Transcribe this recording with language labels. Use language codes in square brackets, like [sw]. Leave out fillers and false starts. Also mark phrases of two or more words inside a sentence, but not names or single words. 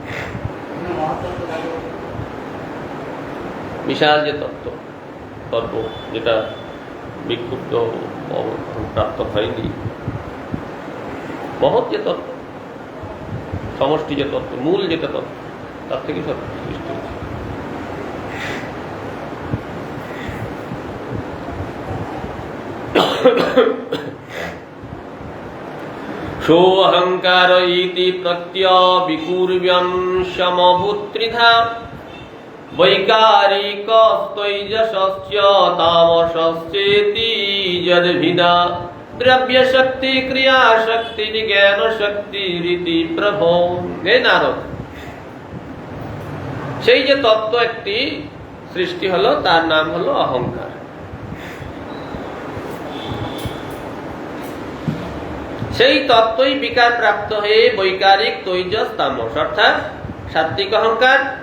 [bn] বিশাল যে তত্ত্ব যেটা বিক্ষুব্ধ প্রাপ্ত হয়নি, মহৎ যে তত্ত্ব, সমষ্টি যে তত্ত্ব, মূল যেটা তত্ত্ব, তার থেকে সব সৃষ্টি হয়েছে। [sa] সোऽহংকার ইতি প্রত্যবিকুর্ব্যং সমভূত্রিধা বৈকারিকস্তৈজসস্য তামসস্যেতি যদ্ভিদা দ্রব্যশক্তি ক্রিয়াশক্তি জ্ঞানশক্তিরিতি প্রভো। [bn] হে নারদ, সেই যে তত্ত্ব একটি সৃষ্টি হলো তার নাম হলো অহংকার। সেই তত্ত্বই বিকার প্রাপ্ত হয়ে বৈকারিক তৈজস তামস, অর্থাৎ সাত্বিক অহংকার।